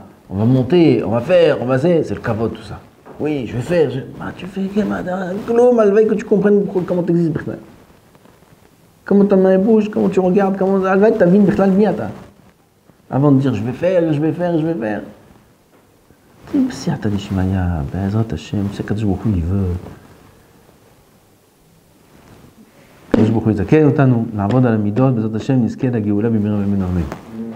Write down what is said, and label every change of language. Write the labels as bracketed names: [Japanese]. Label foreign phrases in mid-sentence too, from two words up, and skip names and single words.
[French] On va monter, on va faire, c'est le kavod tout ça. Oui, je vais faire. Tu fais que tu comprennes comment tu existes. Comment ta main bouge, comment tu regardes, comment ta vie avant de dire je vais faire. [Hebrew] Si אתה דשמיא, בעזרת השם, שהקדוש ברוך הוא יבוא. הקדוש ברוך הוא יזכה אותנו לעבוד על המידות, בעזרת השם נזכה לגאולה במהרה בימינו אמן.